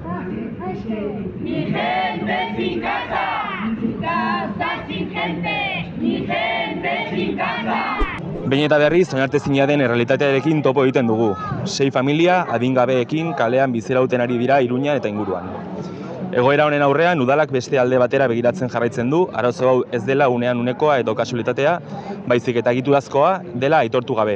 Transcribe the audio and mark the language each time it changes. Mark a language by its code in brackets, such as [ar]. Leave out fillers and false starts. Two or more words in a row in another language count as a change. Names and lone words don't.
[es] Mi gente sin casa. Casa sin gente. Mi gente sin casa. [eu] Behin eta berriz, onartezina den errealitatearekin topo egiten dugu. 6 familia adingabeekin kalean bizirauten ari dira Iruñan eta inguruan. Egoera honen aurrean, udalak beste alde batera begiratzen jarraitzen du, arazo hau ez dela unean unekoa edo kasualitatea, baizik eta egiturazkoa dela aitortu gabe.